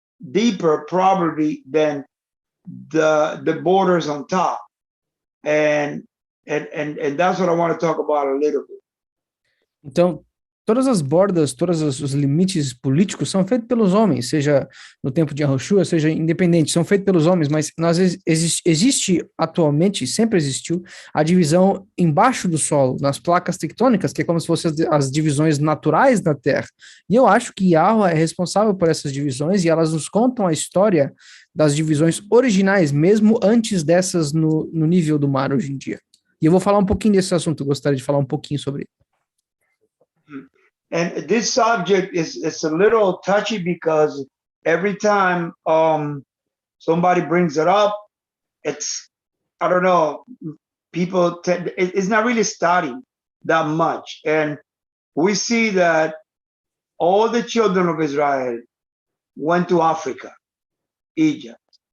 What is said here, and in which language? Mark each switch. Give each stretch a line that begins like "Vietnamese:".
English: deeper probably than the borders on top, and that's what I want to talk about a little bit.
Portuguese: Então, todas as bordas, todos os limites políticos são feitos pelos homens, seja no tempo de Yahushua, seja independente, são feitos pelos homens, mas existe atualmente, sempre existiu, a divisão embaixo do solo, nas placas tectônicas, que é como se fossem as divisões naturais da Terra. E eu acho que Yahweh é responsável por essas divisões e elas nos contam a história das divisões originais, mesmo antes dessas no nível do mar hoje em dia. E eu vou falar um pouquinho desse assunto, eu gostaria de falar um pouquinho sobre ele.
English: And this subject is a little touchy because every time somebody brings it up, it's, I don't know, people it's not really studied that much. And we see that all the children of Israel went to Africa, Egypt.